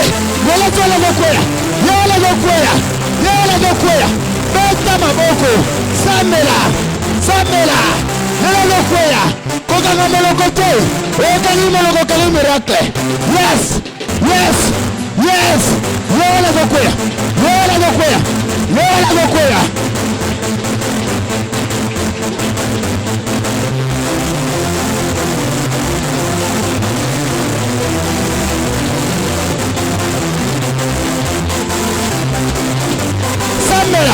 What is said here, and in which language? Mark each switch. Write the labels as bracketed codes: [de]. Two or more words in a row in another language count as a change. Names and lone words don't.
[ln] Goliath wala bokoya! Yola bokoya! Yola bokoya! Beta maboko! Sambela! Sambela! Yola bokoya! Kokanga molokote! Okani molokokali miracle! Yes! [en] Yes! Yes! [ln] Yola bokoya! Yola bokoya! Yola bokoya! Sambela!